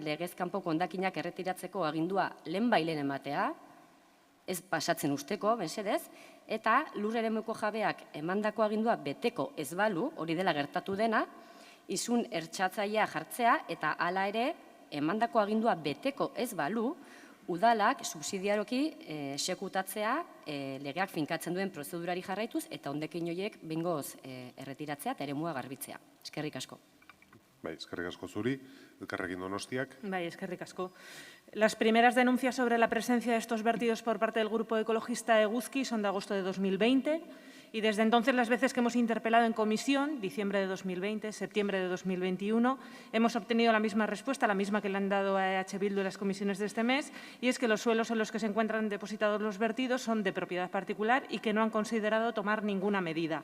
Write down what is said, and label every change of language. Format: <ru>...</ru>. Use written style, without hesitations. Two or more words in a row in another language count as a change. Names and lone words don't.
<eu>legez kanpoko hondakinak erretiratzeko agindua lehenbailen ematea, ez pasatzen usteko, mesedez, eta lur eremuko jabeak emandako agindua beteko ez balu, hori dela gertatu dena, izun ertxatzailea jartzea, eta hala ere, emandako agindua beteko ez balu, udalak subsidiaroki exekutatzea legeak finkatzen duen prozedurari jarraituz, eta hondakin horiek behingoz erretiratzea eta eremua garbitzea. Eskerrik asko. Bai, eskerrik asko zuri, Elkarrekin Donostiak. Bai, eskerrik asko.</eu> <es>Las primeras denuncias sobre la presencia de estos vertidos por parte del grupo ecologista Eguzki son de agosto de 2020 y desde entonces las veces que hemos interpelado en comisión, diciembre de 2020, septiembre de 2021, hemos obtenido la misma respuesta, la misma que le han dado a EH Bildu en las comisiones de este mes, y es que los suelos en los que se encuentran depositados los vertidos son de propiedad particular y que no han considerado tomar ninguna medida.</es>